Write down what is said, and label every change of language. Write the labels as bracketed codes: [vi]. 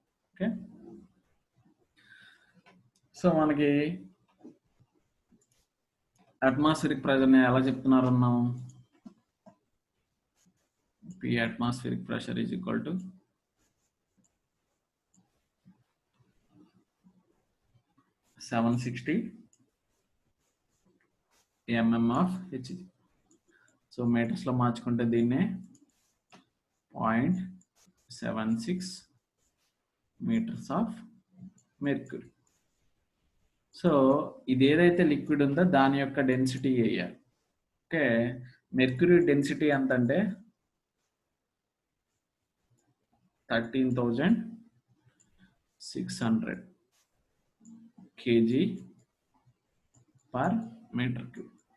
[te] Okay, so మనకి atmospheric ప్రెషర్ని ఎలా చెప్తున్నారు అన్నాం? [en] P atmospheric pressure is equal to (760) mm of Hg. [te] So మీటర్స్లో మార్చుకుంటే దీన్నే 0.76 మీటర్స్ ఆఫ్ మెర్క్యూరీ. సో ఇది ఏదైతే లిక్విడ్ ఉందో దాని యొక్క డెన్సిటీ వేయాలి. ఓకే, మెర్క్యూరీ డెన్సిటీ ఎంత అంటే 13,600 kg పర్ మీటర్ క్యూబ్.